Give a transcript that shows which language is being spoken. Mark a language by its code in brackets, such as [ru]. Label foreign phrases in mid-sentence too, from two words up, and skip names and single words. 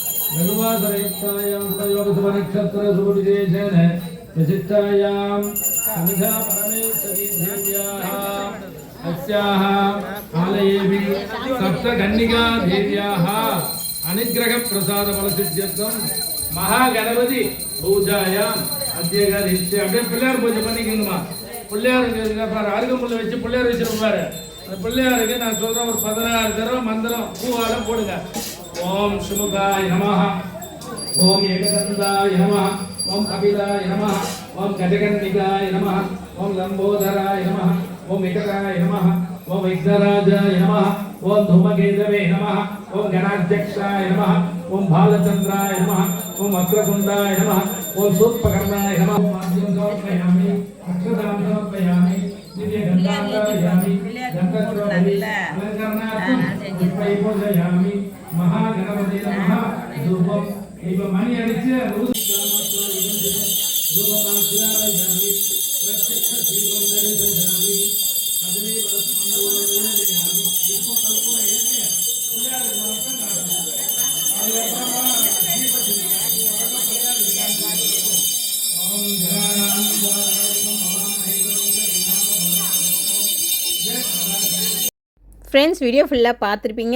[sa] भगवासरेत्तायां प्रयोगसुभनक्षत्रसुभविशेषेण विशिष्टायां समिधा परमेश्वरी देव्याः अस्याः आलयेऽपि सप्तकन्निका देव्याः अनुग्रहप्रसादफलसिद्ध्यर्थं महागणपति பூஜாயாம் [ta] அத்தியகாரிச்சு அப்படியே பிள்ளையார் பூஜை பண்ணிக்கணுமா. பிள்ளையாருக்கு பாரு அருகம்புல்ல வச்சு பிள்ளையார் வச்சிருப்பாரு. அந்த பிள்ளையாருக்கு நான் சொல்றேன் ஒரு 16 தடவை மந்திரம் பூவால போடுங்க. [sa] ओम् सुमुखाय नमः, ओम् एकदन्ताय नमः, ओम् कपिलाय नमः, ओम् गजकन्निकाय नमः, ओम् लम्बोदराय नमः, ओम् एकदाय नमः, ओम् विघ्नराजाय नमः, ओम् धूमकेतवे नमः, ओम गणाध्यक्षाय नमः, ओम भालचंद्राय नमः, ओम वक्रतुंडाय नमः, ओम सूर्पकर्णाय नमः. ओम आद्यं समर्पयामि, अक्षतां समर्पयामि, दिव्यगन्धां समर्पयामि, गन्धस्वरूपी अलङ्करणार्थं पुष्पै पूजयामि. महागणपते नमः. धूपं दीपमणि अडिच्च धूपमाग्रापयामि, प्रत्यक्षदीपं दर्शयामि, तदेव संपूर्णयामि. [ta] ஃப்ரெண்ட்ஸ், வீடியோ ஃபுல்லாக பார்த்துருப்பீங்க.